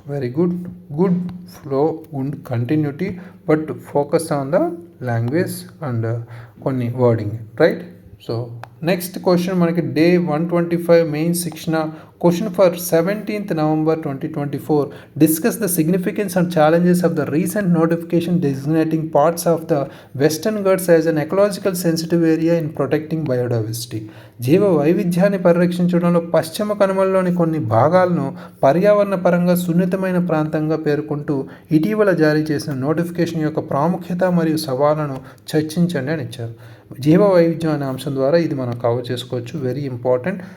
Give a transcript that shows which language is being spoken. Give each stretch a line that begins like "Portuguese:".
English: very good flow and continuity, but focus on the language and
Telugu: కొన్ని
English: Wording, right.
Telugu: So next question మనకి day 125 main శిక్షణ
English: Question for 17th November 2024. Discuss the significance and challenges of the recent notification designating parts of the Western Ghats as an ecological sensitive area in protecting biodiversity.
Telugu: జీవ వైవిధ్యాన్ని పరిరక్షించడంలో పశ్చిమ కనుమలలోని కొన్ని భాగాలను పర్యావరణ పరంగా సున్నితమైన ప్రాంతంగా పేర్కొంటూ ఇటీవల జారీ చేసిన నోటిఫికేషన్ యొక్క ప్రాముఖ్యత మరియు సవాళ్లను చర్చించండి అని ఇచ్చారు. జీవ వైవిధ్యం అనే అంశం ద్వారా ఇది మనం కవర్ చేసుకోవచ్చు.
English: Very important.